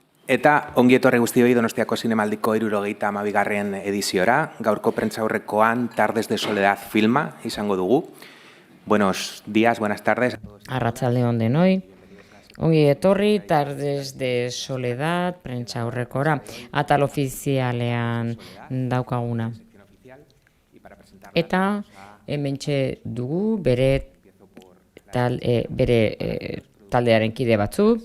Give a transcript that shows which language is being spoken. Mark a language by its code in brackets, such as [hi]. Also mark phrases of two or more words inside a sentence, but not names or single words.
[eu] Eta ongi etorri guztioi Donostiako Zinemaldiko 72. ediziora, gaurko prentsaurrekoan Tardes de Soledad filma izango dugu. [es] Buenos días, buenas tardes. [eu] Arratsalde on denoi. Ongi etorri Tardes de Soledad prentsaurrekora, atal ofizialean daukaguna. Eta hementxe dugu bere taldearen kide batzuk.